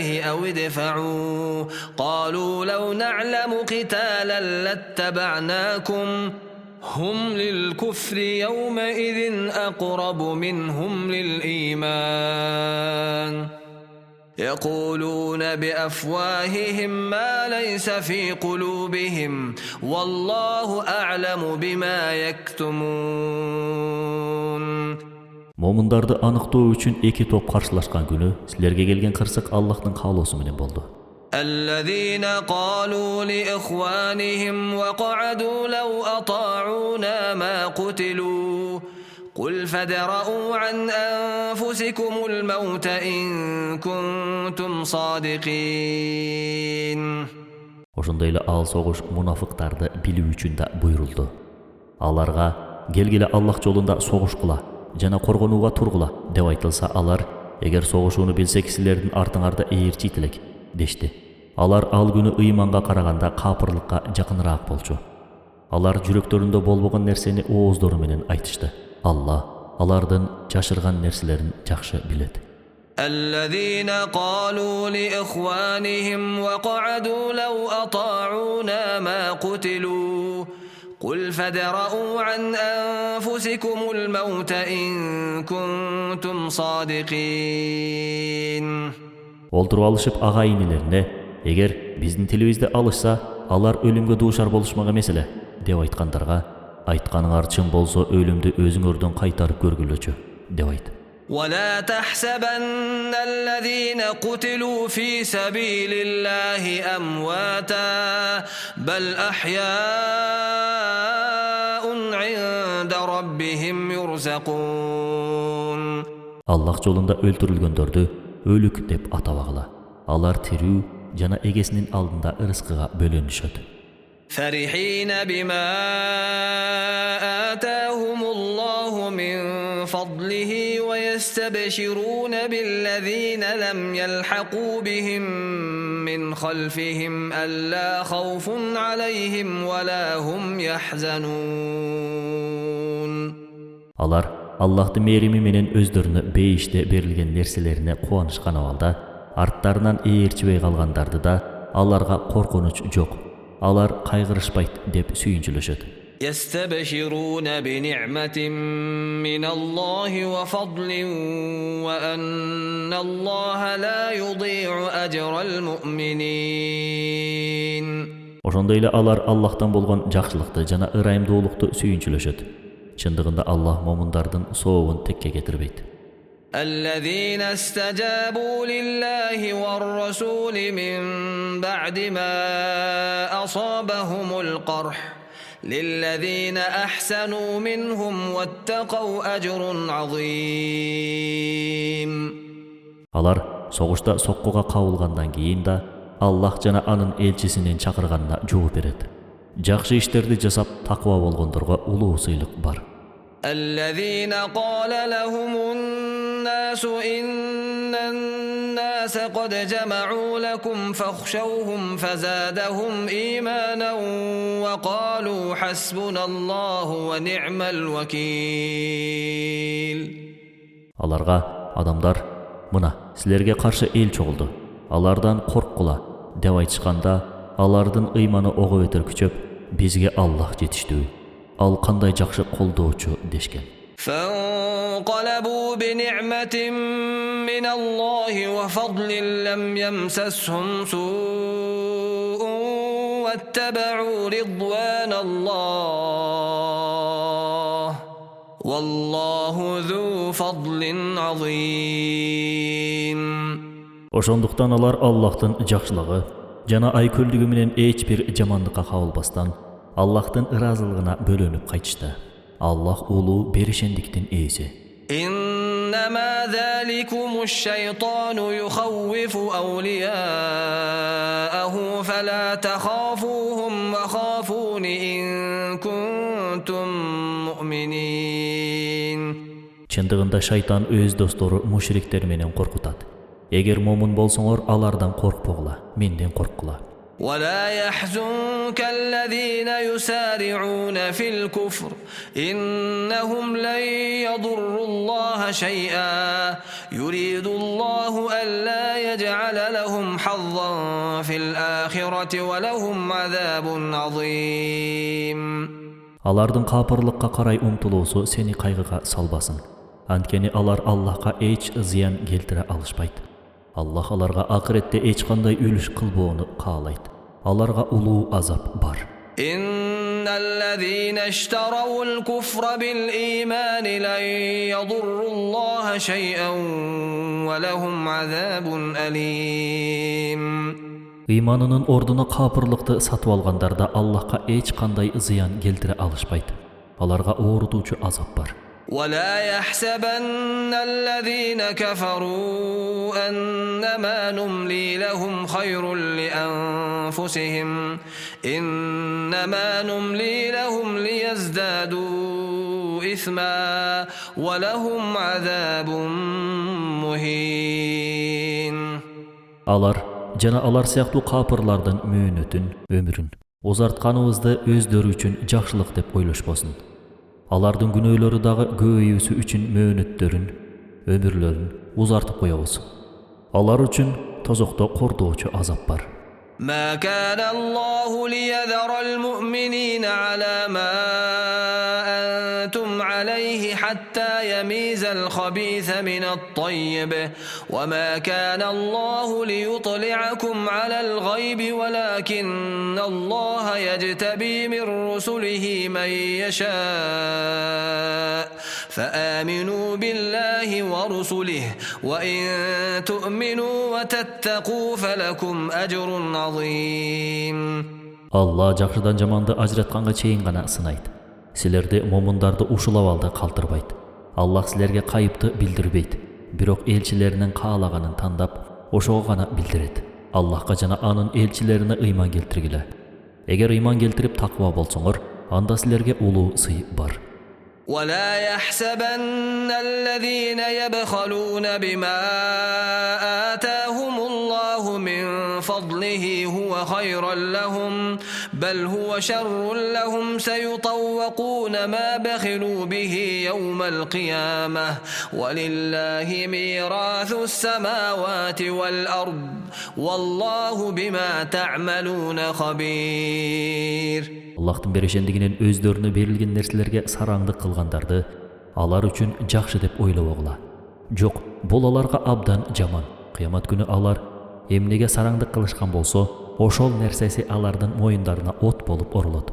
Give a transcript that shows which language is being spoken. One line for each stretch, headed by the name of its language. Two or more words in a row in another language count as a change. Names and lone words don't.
Arabic: أَوِ ادْفَعُوا قَالُوا لَوْ نَعْلَمُ قِتَالًا لَاتَّبَعْنَاكُمْ هُمْ لِلْكُفْرِ يَوْمَئِذٍ أَقْرَبُ مِنْهُمْ لِلْإِيمَانِ يَقُولُونَ بِأَفْوَاهِهِمْ مَا لَيْسَ فِي قُلُوبِهِمْ وَاللَّهُ أَعْلَمُ بِمَا يَكْتُمُونَ.
Kyrgyz: Момундарды аныктоо үчүн эки топ каршылашкан күнү силерге келген кырсык Аллахтын каалоосу менен болду.
Arabic: الذين قالوا لإخوانهم وقعدوا لو أطاعونا ما قتلوا قل فادرءوا عن أنفسكم الموت إن كنتم صادقين.
Kyrgyz: Ошондой эле ал согуш мунафыктарды билүү үчүн да буйрулду. Аларга келгиле Аллах жолунда согушкула жана коргонууга тургула деп айтылса, алар эгер согушууну билсек силердин артыңарда ээрчит элек дешти. Алар ал күнү ыйманга караганда капырлыкка жакыныраак болчу. Алар жүрөктөрүндө болбогон нерсени ооздору менен айтышты. Алла алардын жашырган нерселерин жакшы билет.
Arabic: الذين قالوا لإخوانهم وقعدوا لو أطاعونا ما قتلوا قل فادرءوا عن أنفسكم الموت إن كنتم صادقين.
Kyrgyz: Олтуруп алышып агайынелерине, эгер биздин тилибизди алышса, алар өлүмгө дуушар болушмак эмес эле деп айткандарга, айтканыңар чын болсо өлүмдү өзүңөрдөн кайтарып көргүлөчү деп айт.
Arabic: ولا تحسبن الذين قتلوا في سبيل الله أمواتا بل أحياء عند ربهم يرزقون.
Kyrgyz: Аллах жолунда өлтүрүлгөндөрдү өлүк деп атабагыла. Алар тирүү жана эгесинин алдында ырыскыга бөлөнүшөт.
Arabic: فرحين بما آتاهم الله من فضله ويستبشرون بالذين لم يلحقوا بهم من خلفهم ألا خوف عليهم ولا هم يحزنون.
Kyrgyz: Алар Аллахтын мээрими менен өздөрүнө бейиште берилген нерселерине кубанышкан абалда, арттарынан ээрчибей калгандарды да аларга коркунуч жок. Алар кайгырышпайт деп сүйүнчүлөшөт.
Arabic: يستبشرون بنعمة من الله وفضل وأن الله لا يضيع أجر المؤمنين.
Kyrgyz: Ошондой эле алар Аллахтан болгон жакшылыкты жана ырайымдуулукту сүйүнчүлөшөт. Чындыгында Аллах момундардын сообун текке кетирбейт.
Arabic: الذين استجابوا لله والرسول من بعد ما أصابهم القرح للذين أحسنوا منهم واتقوا أجر عظيم.
Kyrgyz: Алар согушта соккуга кабылгандан кийин да Аллах жана анын элчисинин чакырганына жооп берет. Жакшы иштерди жасап таква болгондорго улуу сыйлык бар.
Arabic: الذين قال لهم الناس إن الناس قد جمعوا لكم فاخشوهم فزادهم إيمانا وقالوا حسبنا الله ونعم الوكيل.
Kyrgyz: Аларга адамдар, мына силерге каршы эл чогулду, алардан корккула деп айтышканда, алардын ыйманы ого бетер күчөп, бизге Аллах жетиштүү, ал кандай жакшы колдоочу дешкен.
Arabic: فانقلبوا بنعمة من الله وفضل لم يمسسهم سوء واتبعوا رضوان الله والله ذو فضل عظيم.
Kyrgyz: Ошондуктан алар Аллахтын жакшылыгы жана айкөлдүгү менен эч бир жамандыкка кабылбастан Аллахтын ыраазылыгына бөлөнүп кайтышты. Аллах улуу беришендиктин ээси.
Arabic: إنما ذلكم الشيطان يخوف أولياءه فلا تخافوهم وخافون إن كنتم مؤمنين.
Kyrgyz: Чындыгында шайтан өз достору мушриктер менен коркутат. Эгер момун болсоңор, алардан коркпогула, менден корккула.
Arabic: ولا يحزنك الذين يسارعون في الكفر إنهم لن يضروا الله شيئا يريد الله ألا يجعل لهم حظا في الآخرة ولهم عذاب عظيم.
Kyrgyz: Алардын капырлыкка карай умтулуусу сени кайгыга салбасын. Анткени алар Аллахка эч зыян келтире алышпайт. Аллах аларга акыретте эч кандай үлүш кылбоону каалайт. Аларга улуу азап бар.
Arabic: إن الذين اشتروا الكفر بالإيمان لن يضروا الله شيئا ولهم عذاب أليم.
Kyrgyz: Ыйманынын ордуна капырлыкты сатып алгандар да Аллахка эч кандай зыян келтире алышпайт. Аларга оорутуучу азап бар.
Arabic: ولا يحسبن الذين كفروا أنما نملي لهم خير لأنفسهم إنما نملي لهم ليزدادوا إثما ولهم عذاب مهين.
Kyrgyz: Алар жана алар сыяктуу капырлардын мөөнөтүн, өмүрүн узартканыбызды өздөрү үчүн жакшылык деп ойлошпосун. Алардын күнөөлөрү дагы көбөйүүсү үчүн мөөнөттөрүн, өмүрлөрүн узартып коебуз. Алар үчүн тозокто кордоочу азап бар.
Arabic: ما كان الله ليذر المؤمنين على ما أنتم عليه حتى يميز الخبيث من الطيب وما كان الله ليطلعكم على الغيب ولكن الله يجتبي من رسله من يشاء فآمنوا بالله ورسله وإن تؤمنوا وتتقوا فلكم أجر عظيم.
Kyrgyz: Allah жакшыдан жаманды ажыратканга чейин гана сынайт. Силерди момундарды ушулап алды калтырбайт. Аллах силерге кайыпты билдирбейт. Бирок элчилеринин каалаганын тандап, ошого гана билдирет. Аллахка жана анын элчилерине ыйман келтиргиле. Эгер ыйман келтирип таква болсоңор, анда силерге улуу сый бар.
Arabic: ولا يحسبن الذين يبخلون بما آتاهم الله من فضله هو خيرا لهم بل هو شر لهم سيطوقون ما بخلوا به يوم القيامة ولله ميراث السماوات والأرض والله بما تعملون خبير.
Kyrgyz: Аллахтын берешендигинен өздөрүнө берилген нерселерге сараңдык кылгандарды алар үчүн жакшы деп ойлобогула. Жок, бул аларга абдан жаман. Кыямат күнү алар эмнеге сараңдык кылышкан болсо, ошол нерсеси алардын моюндарына от болуп орулот.